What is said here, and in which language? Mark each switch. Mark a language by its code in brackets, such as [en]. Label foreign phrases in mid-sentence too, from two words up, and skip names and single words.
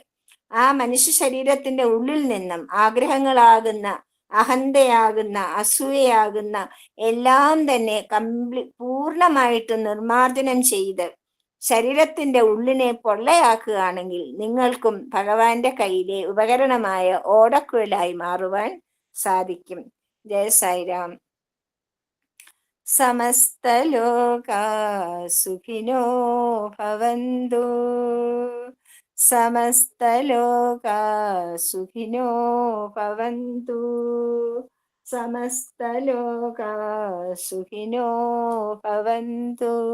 [ml] ആ മനുഷ്യ ശരീരത്തിന്റെ ഉള്ളിൽ നിന്നും ആഗ്രഹങ്ങളാകുന്ന, അഹന്തയാകുന്ന, അസൂയയാകുന്ന എല്ലാം തന്നെ പൂർണ്ണമായിട്ട് നിർമാർജനം ചെയ്ത് ശരീരത്തിന്റെ ഉള്ളിനെ പൊള്ളയാക്കുകയാണെങ്കിൽ നിങ്ങൾക്കും ഭഗവാന്റെ കയ്യിലെ ഉപകരണമായ ഓടക്കുഴലായി മാറുവാൻ സാധിക്കും. [sa] ജയ സായിരാം. സമസ്തലോകാ സുഖിനോ ഭവന്തു. സമസ്തലോകാ സുഖിനോ ഭവന്തു. സമസ്തലോകാ സുഖിനോ ഭവന്തു.